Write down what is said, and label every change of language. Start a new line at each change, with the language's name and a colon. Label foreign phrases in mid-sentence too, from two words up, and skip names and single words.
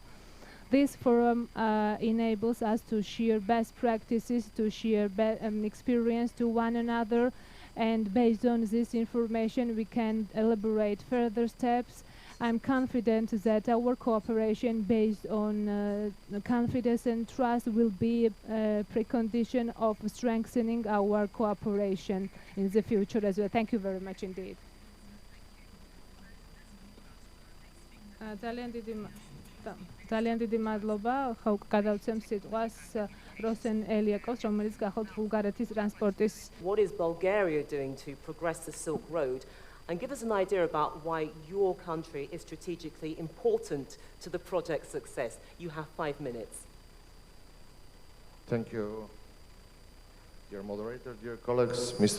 English: This forum enables us to share best practices, to share experience to one another, and based on this information, we can elaborate further steps. I'm confident that our cooperation based on confidence and trust will be a precondition of strengthening our cooperation in the future as well. Thank you very much indeed.
Georgian: ძალიან დიდი მადლობა. ხა გადავცემ სიტყვას როსენ ელიაკოვს, რომელიც გახლავთ ბულგარეთის ტრანსპორტის.
English: What is Bulgaria doing to progress the Silk Road? And give us an idea about why your country is strategically important to the project's success. You have 5 minutes. Thank you, dear moderator, dear colleagues, Mr.